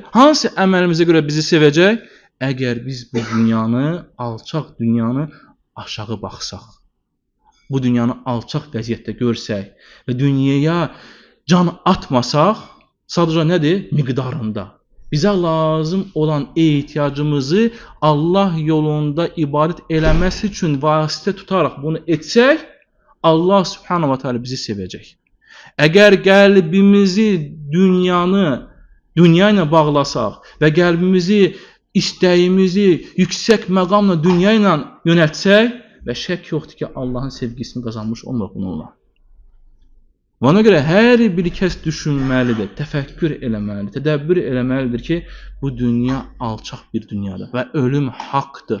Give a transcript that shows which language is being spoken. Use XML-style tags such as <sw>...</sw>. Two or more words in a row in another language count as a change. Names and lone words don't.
<az>Hansı əməlimizə görə bizi sevəcək? Əgər biz bu dünyanı, alçaq dünyanı aşağı baxsaq, bu dünyanı alçaq vəziyyətdə görsək və dünyaya can atmasaq, sadəcə nədir? Miqdarında. Bizə lazım olan ehtiyacımızı Allah yolunda ibadət eləməsi üçün vasitə tutaraq bunu etsək, Allah</az> <ar>سبحانه وتعالى</ar> <az>bizi sevəcək. Əgər qəlbimizi dünya ilə bağlasaq və qəlbimizi, istəyimizi yüksək məqamla dünya ilə yönəltsək və şək yoxdur ki, Allahın sevgisini qazanmış olmaq bununla. Ona görə hər bir kəs düşünməlidir, təfəkkür eləməlidir, tədəbbür eləməlidir ki, bu dünya alçaq bir dünyadır və ölüm haqqdır.</az>